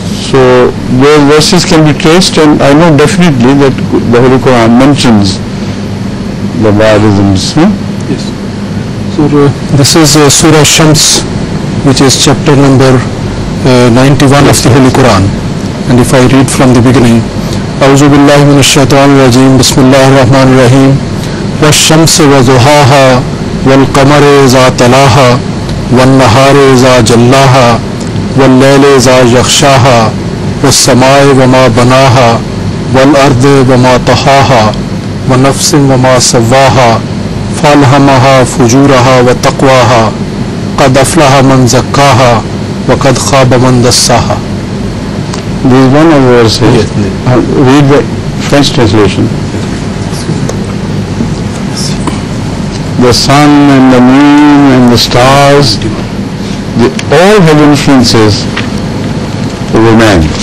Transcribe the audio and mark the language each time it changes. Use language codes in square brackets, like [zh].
[en] So those verses can be traced, and I know definitely that the Holy Quran mentions the biorhythms. Yes. So this is Surah Shams, which is chapter number 91 of the Holy Quran. And if I read from the beginning, [ar] أعوذ بالله من الشيطان الرجيم بسم الله الرحمن الرحيم والشمس وضحاها والقمر إذا تلاها والنهار إذا جلاها والليل إذا يغشاها والسماء وما بناها والأرض وما طحاها ونفس وما سواها فألهمها فجورها وتقواها قد أفلح من زكاها وقد خاب من دساها. [en] This is one of the verses. Read the French translation. The sun and the moon and the stars, they all have influences over man.